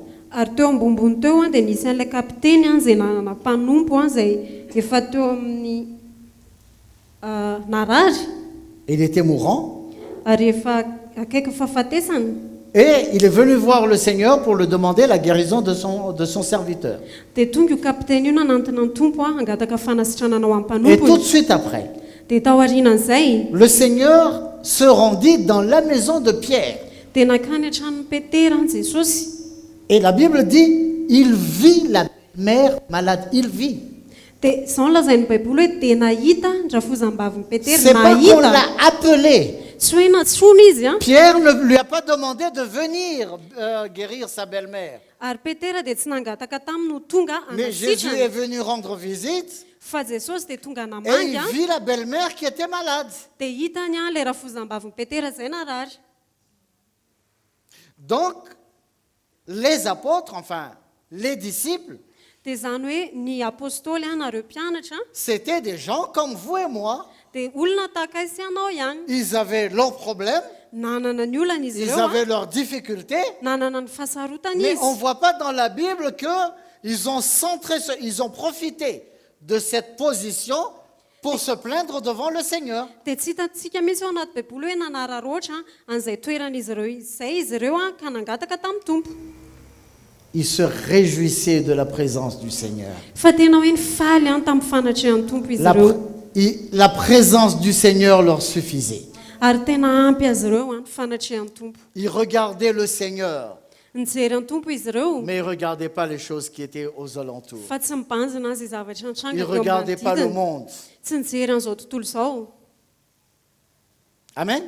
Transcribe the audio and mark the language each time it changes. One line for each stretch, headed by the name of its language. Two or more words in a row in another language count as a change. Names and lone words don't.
Malagasy: Ary teo ambonimbony teo dia nisy an'ilay kapiteny izay nanana mpanompo izay efa teo amin'ny narary.
French: Il était mourant.
Malagasy: Ary efa akaiky fahafatesana.
French: Et il est venu voir le Seigneur pour lui demander la guérison de son serviteur.
Malagasy: Dia tonga io kapiteny io nanantona ny tompo hangataka fanasitranana ho amin'ny
French: Et tout
Malagasy: mpanompo.
French: de suite après,
Malagasy: Dia tao aorianan'izay
French: le Seigneur se rendit dans la maison de Pierre.
Malagasy: dia nakany an-tranon'i Petera Jesosy.
French: Et la Bible dit, il vit la mère malade. Il vit.
Malagasy: Dia izao lazain'ny baiboly hoe dia nahita ny rafozam-bavin'i Petera.
French: C'est pas qu'on
Malagasy: Nahita.
French: l'a appelé.
Malagasy: Tsy hoe natsona izy a.
French: Pierre ne lui a pas demandé de venir guérir sa belle-mère.
Malagasy: Ary Petera dia tsy nangataka taminy no tonga
French: Mais Jésus est
Malagasy: anasitrany.
French: venu rendre visite
Malagasy: Fa Jesosy dia tonga
French: et
Malagasy: namangy
French: il a. vit la belle-mère qui était malade.
Malagasy: Dia hitany a ilay rafozam-bavin'i Petera izay narary.
French: Donc, les apôtres, enfin, les disciples,
Malagasy: Dia izany hoe ny apôstôly a nareo mpianatra
French: c'était des gens comme vous et moi.
Malagasy: dia olona tahaka sy anao ihany.
French: Ils avaient leurs problèmes,
Malagasy: Nanana ny olana izy
French: ils
Malagasy: ireo a.
French: avaient leurs difficultés,
Malagasy: Nanana ny fahasarotany
French: mais
Malagasy: izy.
French: on ne voit pas dans la Bible qu'ils ont ils ont profité de cette position pour se plaindre devant le Seigneur.
Malagasy: Dia tsy hitantsika mihitsy ao anaty baiboly hoe nanararoatra an'izay toeran'izy ireo izay izy ireo a ka nangataka tamin'ny tompo.
French: Ils se réjouissaient de la présence du Seigneur.
Malagasy: Fa tena hoe nifaly a tamin'ny fanatrehan'ny tompo izy ireo.
French: La présence du Seigneur leur suffisait.
Malagasy: Ary tena ampy azy ireo a ny fanatrehan'ny tompo.
French: Ils regardaient le Seigneur,
Malagasy: Nijery ny tompo izy ireo
French: mais ils ne regardaient pas les choses qui étaient aux alentours.
Malagasy: fa tsy mibanjina azy zavatra
French: Ils
Malagasy: antranga
French: ne
Malagasy: teo
French: regardaient pas le
Malagasy: manodidina.
French: monde.
Malagasy: Tsy nijery an'izao tontolo izao. Amen.